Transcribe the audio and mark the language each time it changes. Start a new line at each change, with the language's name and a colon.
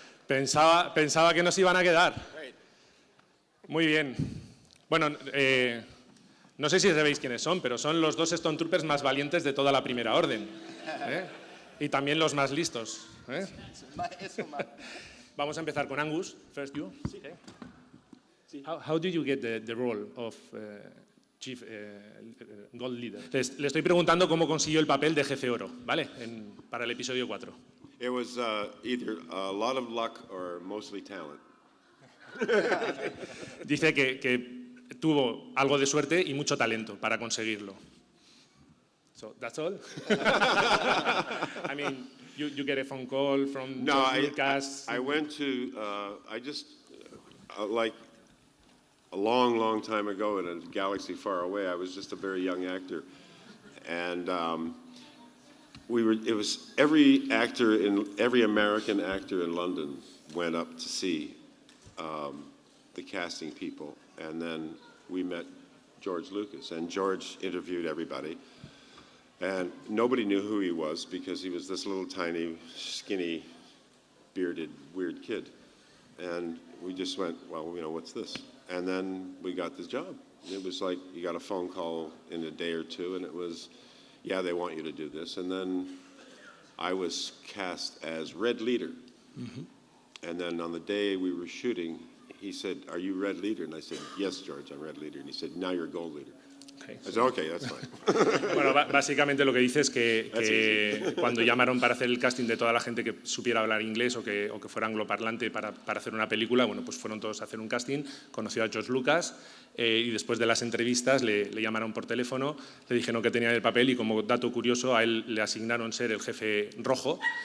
Spanish: Pensaba que no se iban a quedar. Muy bien. Bueno, no sé si sabéis quiénes son, pero son los dos Stone Troopers más valientes de toda la Primera Orden. Y también los más listos. Vamos a empezar con Angus.
English: First you. How did you get the role of Chief Gold Leader?
Spanish: Le estoy preguntando cómo consiguió el papel de jefe oro, ¿vale? Para el episodio 4.
English: It was either a lot of luck or mostly talent.
Spanish: Dice que tuvo algo de suerte y mucho talento para conseguirlo.
English: So that's all. I mean, you get a phone call from Lucas. I went to I just like a long time ago in a galaxy far away. I was just a very young actor, and it was every American actor in London went up to see the casting people, and then we met George Lucas, and George interviewed everybody, and nobody knew who he was because he was this little tiny, skinny, bearded, weird kid, and we just went, well, you know, what's this? And then we got this job. It was like you got a phone call in a day or two, and it was, yeah, they want you to do this. And then I was cast as Red Leader. Mm-hmm. And then on the day we were shooting, he said, "Are you Red Leader?" And I said, "Yes, George, I'm Red Leader." And he said, "Now you're Gold Leader." Okay. I said, "Okay, that's fine."
Spanish: Bueno, básicamente lo que dice es que cuando llamaron para hacer el casting de toda la gente que supiera hablar inglés o que fuera angloparlante para hacer una película, bueno, pues fueron todos a hacer un casting, conoció a George Lucas y después de las entrevistas le llamaron por teléfono, le dijeron que tenía el papel y como dato curioso a él le asignaron ser el jefe rojo.